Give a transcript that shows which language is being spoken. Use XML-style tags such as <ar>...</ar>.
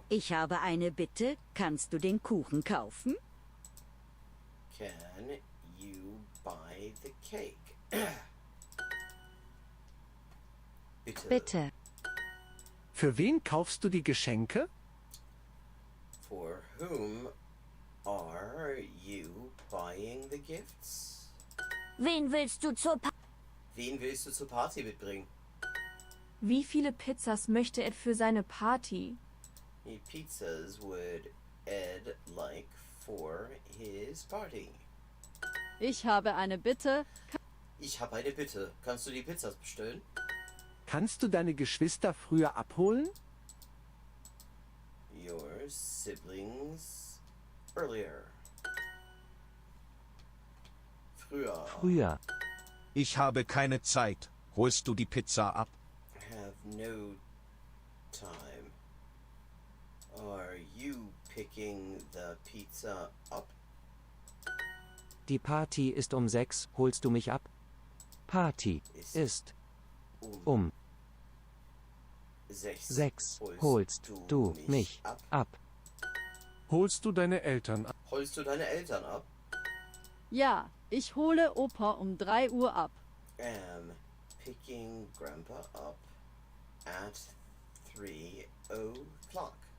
<de>Ich habe eine Bitte. Kannst du den Kuchen kaufen?</de> <en>Can you buy the cake?</en> <de>Bitte. Bitte. Für wen kaufst du die Geschenke?</de> <en>For whom are you buying the gifts?</en> <de>Wen willst du zur Wen willst du zur Party mitbringen? Wie viele Pizzas möchte er für seine Party?</de> <en>How many pizzas would Ed like for his party?</en> <de>Ich habe eine Bitte. Ich habe eine Bitte. Kannst du die Pizzas bestellen? Kannst du deine Geschwister früher abholen?</de> <en>Your siblings earlier.</en> <de>Früher. Ich habe keine Zeit. Holst du die Pizza ab?</de> <en>Have no time. Are you picking the pizza up?</en> <de>Die Party ist um 6. Holst du mich ab? Party ist um 6. Holst du mich ab? Holst du deine Eltern ab? Holst du deine Eltern ab? Ja, ich hole Opa um 3 Uhr ab.</de> <en>Am picking Grandpa up at 3 o'clock.</en>